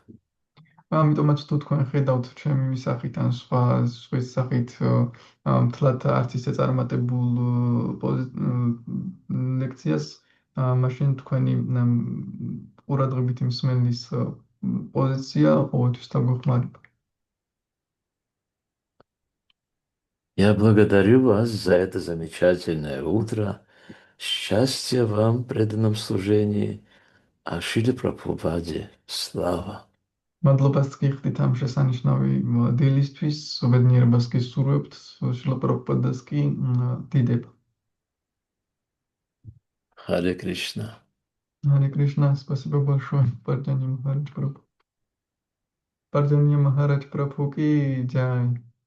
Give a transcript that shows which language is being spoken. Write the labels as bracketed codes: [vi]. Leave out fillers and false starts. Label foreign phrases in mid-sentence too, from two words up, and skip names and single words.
[ka] ამიტომაც თუ თქვენ ხედავთ ჩემი სახით ან სხვის სახით მთლად არც ისე წარმატებულ ლექციას, მაშინ თქვენი ყურადღებითი მსმენელის позиция ყოველთვის დაგვეხმარება. [ru] Я благодарю вас за это замечательное утро. Счастья вам в преданном служении. А Шриле Прабхупаде слава. [ka] მადლობას გიხდით ამ შესანიშნავი დილისთვის, უბედნიერებას გისურვებთ, შრილა პრაბჰუპადას კი დიდება. [ru] Харе Кришна. Харе Кришна, спасибо большое, Парджанья Махарадж Прабху. Парджанья Махарадж Прабху [hi] की जय.